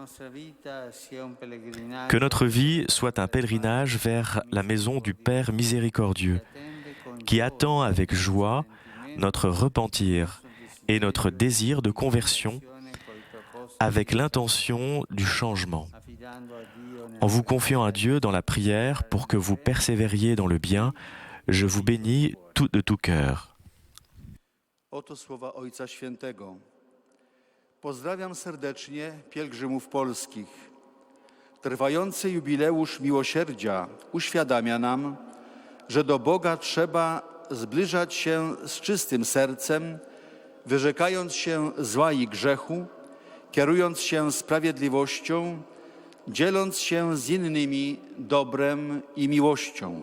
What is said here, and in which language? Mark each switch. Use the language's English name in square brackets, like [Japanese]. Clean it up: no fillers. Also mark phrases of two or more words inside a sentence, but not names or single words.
[French] Que notre vie soit un pèlerinage vers la maison du Père miséricordieux, qui attend avec joie notre repentir et notre désir de conversion avec l'intention du changement. En vous confiant à Dieu dans la prière pour que vous persévériez dans le bien, je vous bénis de tout cœur. [Polish] Oto słowa Ojca Świętego. Pozdrawiam serdecznie pielgrzymów polskich. Trwający jubileusz miłosierdzia uświadamia nam, że do Boga trzeba zbliżać się z czystym sercem, wyrzekając się zła i grzechu, kierując się sprawiedliwością, dzieląc się z innymi dobrem i miłością.